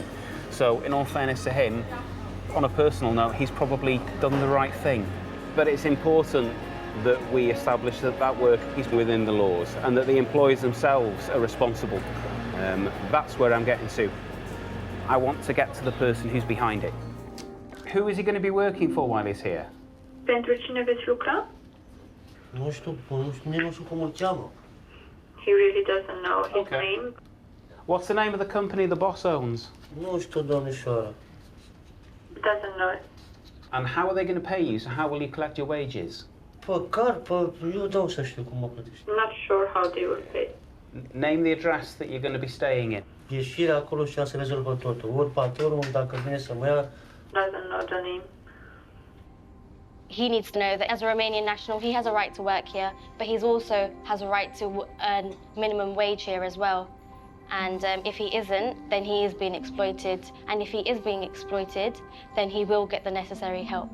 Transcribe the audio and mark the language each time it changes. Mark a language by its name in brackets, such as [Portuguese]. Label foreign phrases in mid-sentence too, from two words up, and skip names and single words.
[English] So, in all fairness to him, on a personal note, he's probably done the right thing. But it's important that we establish that that work is within the laws and that the employers themselves are responsible. That's where I'm getting to. I want to get to the person who's behind it. Who is he going to be working for while he's here? [Romanian] Pentru cine veți lucra? Nu știu cum îl cheamă. [English] He really doesn't know his name. What's the name of the company the boss owns? [Romanian] Nu știu, domnișoară. [English] Doesn't know it. And how are they going to pay you? So how will you collect your wages? [Romanian] Eu dau să știu cum mă plătești. [English] Not sure how they will pay. Name the address that you're going to be staying in. [Romanian] Ieșirea acolo și se rezolvă totul. Ori patronul, dacă vine să mă ia... [English] Doesn't know the name. He needs to know that as a Romanian national, he has a right to work here, but he also has a right to earn minimum wage here as well. And if he isn't, then he is being exploited. And if he is being exploited, then he will get the necessary help.